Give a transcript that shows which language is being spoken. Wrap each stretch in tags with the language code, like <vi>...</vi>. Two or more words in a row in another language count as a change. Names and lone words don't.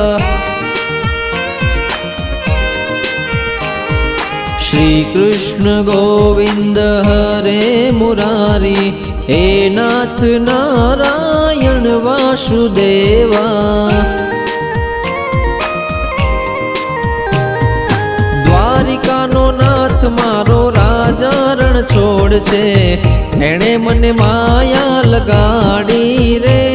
<hi>श्री कृष्ण गोविंद हरे मुरारी, हे नाथ नारायण वासुदेवा।</hi> <gu>દ્વારિકાનો નાથ મારો રાજા રણ છોડ છે, એણે મને માયા લગાડી રે।</gu>